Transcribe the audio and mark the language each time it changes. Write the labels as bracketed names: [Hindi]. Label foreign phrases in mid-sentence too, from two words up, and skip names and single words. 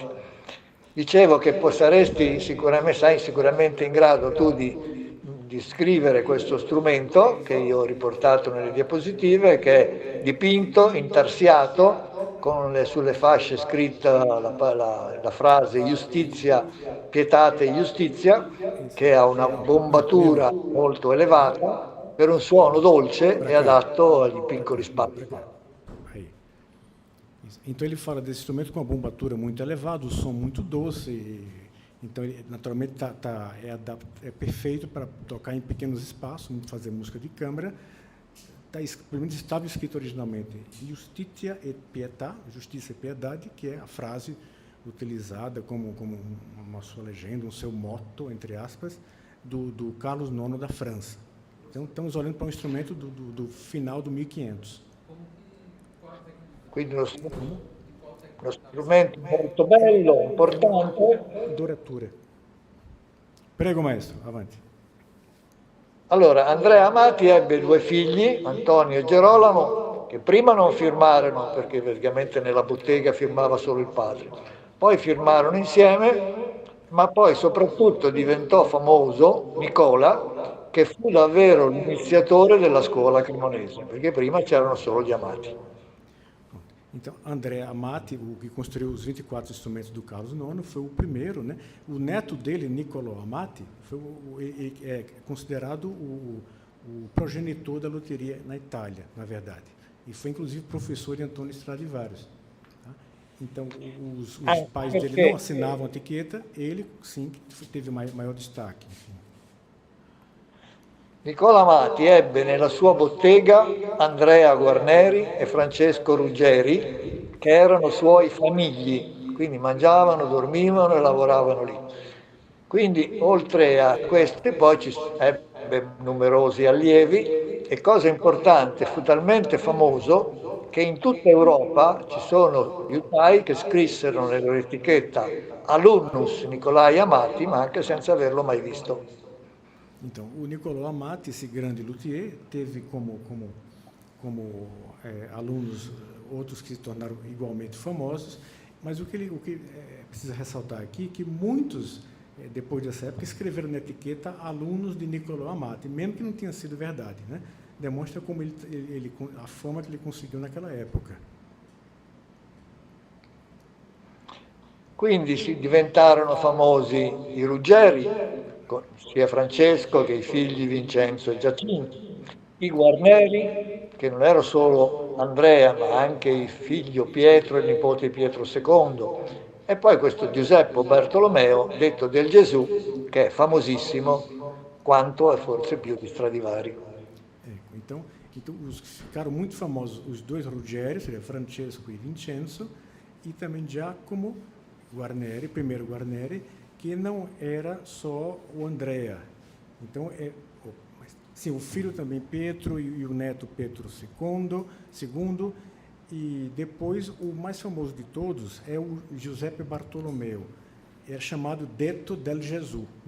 [Italian] Dicevo che saresti sicuramente, sei sicuramente in grado tu di scrivere questo strumento che io ho riportato nelle diapositive, che è dipinto, intarsiato, con sulle fasce scritta la frase [Latin] Justizia, pietate Justizia, [Italian] che ha una bombatura molto elevata per un suono dolce e adatto agli piccoli spazi. [Portuguese] Então ele fala desse instrumento com uma bombatura muito elevada, o som muito doce, então ele naturalmente é perfeito para tocar em pequenos espaços, fazer música de câmara. Pelo menos estava escrito originalmente [Latin] Justitia et Pietà, [Portuguese] justiça e piedade, que é a frase utilizada como uma sua legenda, um seu motto, entre aspas, do Carlos IX da França. Então, estamos olhando para um instrumento do final do 1500. [Italian] Quindi uno strumento molto bello, importante. Doratura. Prego, maestro, avanti. Allora, Andrea Amati ebbe 2 figli, Antonio e Gerolamo, che prima non firmarono, perché praticamente nella bottega firmava solo il padre. Poi firmarono insieme, ma poi soprattutto diventò famoso Nicola, che fu davvero l'iniziatore della scuola cremonese, perché prima c'erano solo gli Amati. [Portuguese] Então, André Amati, o que construiu os 24 instrumentos do Carlos IX, foi o primeiro, né? O neto dele, Niccolò Amati, é considerado o progenitor da luteria na Itália, na verdade. E foi, inclusive, professor de Antônio Stradivarius. Tá? Então, os pais dele não assinavam a etiqueta, ele, sim, teve maior destaque. Enfim. [Italian] Nicola Amati ebbe nella sua bottega Andrea Guarneri e Francesco Ruggeri, che erano suoi famigli, quindi mangiavano, dormivano e lavoravano lì. Quindi, oltre a questi, poi ebbe numerosi allievi e, cosa importante, fu talmente famoso che in tutta Europa ci sono liutai che scrissero nella loro etichetta [Latin] Alumnus Nicolai [Italian] Amati, ma anche senza averlo mai visto. [Portuguese] Então, o Niccolò Amati, esse grande luthier, teve como alunos outros que se tornaram igualmente famosos, mas o que precisa ressaltar aqui é que muitos, depois dessa época, escreveram na etiqueta alunos de Niccolò Amati, mesmo que não tenha sido verdade, né? Demonstra como a fama que ele conseguiu naquela época. [Italian] Quindi diventarono famosi i Ruggeri, sia Francesco che i figli Vincenzo e Giacinto, i Guarneri, che non era solo Andrea, ma anche il figlio Pietro e il nipote Pietro II, e poi questo Giuseppe Bartolomeo, detto del Gesù, che è famosissimo quanto e forse più di Stradivari. [Portuguese] Então ficaram muito famosos os 2 Ruggeri, seria Francesco e Vincenzo, e também Giacomo Guarneri, primeiro Guarneri, que não era só o Andrea. Então, sim, o filho também Pietro e o neto Pietro II, e depois o mais famoso de todos é o Giuseppe Bartolomeu, é chamado Detto del Gesù, né?